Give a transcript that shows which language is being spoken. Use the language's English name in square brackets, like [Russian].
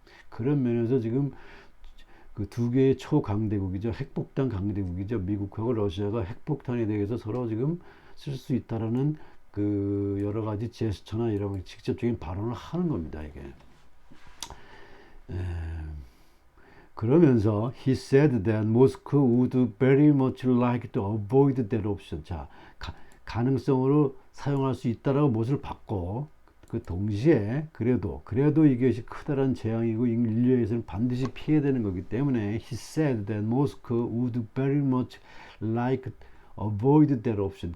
[Korean] 그런 면에서 지금 그 두 개의 초강대국이죠. 핵폭탄 강대국이죠. 미국하고 러시아가 핵폭탄에 대해서 서로 지금 쓸 수 있다라는 그 여러 가지 제스처나 이런 직접적인 발언을 하는 겁니다, 이게. [English] 그러면서 he said that Moscow would very much like to avoid that option. [Korean] 자, 가능성으로 사용할 수 있다라고 못을 받고, 그 동시에 그래도 이것이 크다란 재앙이고 인류에서는 반드시 피해야 되는 거기 때문에 [English] he said that Moscow would very much like to avoid that option.